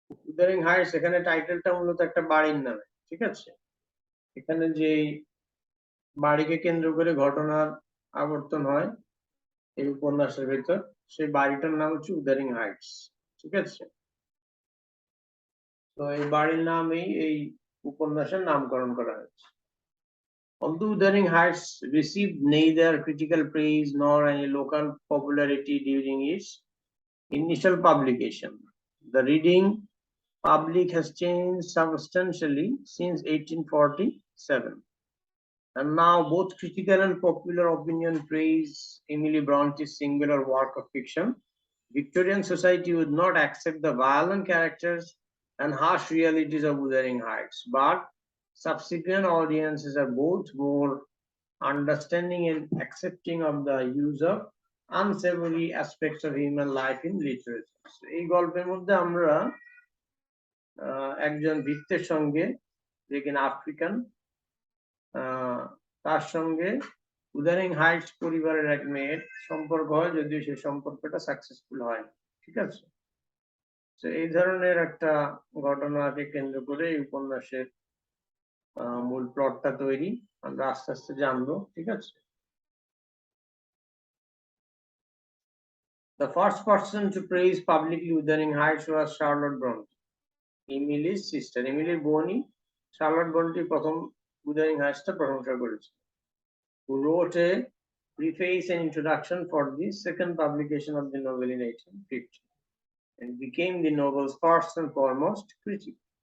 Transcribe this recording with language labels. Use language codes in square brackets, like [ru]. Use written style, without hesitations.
[bn] Wuthering Heights, এখানে টাইটেলটা মূলত একটা বাড়ির নামে। ঠিক আছে, এখানে যে বাড়িকে কেন্দ্র করে ঘটনার আবর্তন হয় এই উপন্যাসের ভেতর, সেই বাড়িটার নাম হচ্ছে উদারিং হাইটস। ঠিক আছে, তো এই বাড়ির নামেই এই উপন্যাসের নামকরণ করা হয়েছে। [en] Although Wuthering Heights received neither critical praise nor any local popularity during its initial publication, the reading public has changed substantially since 1847. And now both critical and popular opinion praise Emily Bronte's singular work of fiction. Victorian society would not accept the violent characters and harsh realities of Wuthering Heights, but subsequent audiences are both more understanding and accepting of the use of unsavory aspects of human life in literature. [bn] এই গল্পের মধ্যে আমরা একজন ভৃত্যের সঙ্গে, যে কিনা African, তার সঙ্গে উদারিং হাইটস পরিবারের এক মেয়ের সম্পর্ক হয়, যদিও সেই সম্পর্কটা সাকসেসফুল হয়। ঠিক আছে, তো এই ধরনের একটা ঘটনাকে কেন্দ্র করে এই উপন্যাসের মূল প্লটটা তৈরি, আমরা আস্তে আস্তে জানবো। [en] ঠিক আছে, The first person to praise publicly Wuthering Heights was Charlotte Bronte, Emily's sister. এমিলির বোনই Charlotte Bronte প্রথম উদারিং হাইটসটা প্রশংসা করেছে, who wrote a preface and introduction for the second publication of the novel in 1850 and became the novel's first and foremost critic.